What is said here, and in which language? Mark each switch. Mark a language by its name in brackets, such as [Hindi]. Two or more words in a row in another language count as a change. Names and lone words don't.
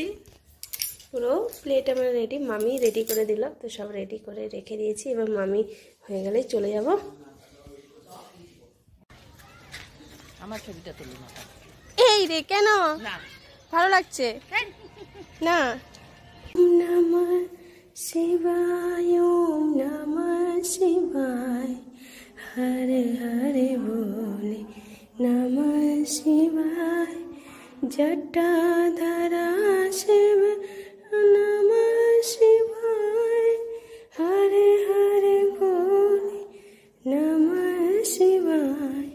[Bangla] পুরো প্লেট আমার রেডি, মামি রেডি করে দিল। তো সব রেডি করে রেখে দিয়েছি। এবার মামি হয়ে গেলেই চলে যাব। আমার ছবিটা তুলি না। এই রে, কেন? না ভালো লাগছে না? [Sanskrit] নমঃ শিবায়, ওম নমঃ শিবায়, হরে হরে বলে নমঃ শিবায়, জটাধারা শিব নমঃ শিবায়, হরে হরে বলে নমঃ শিবায়।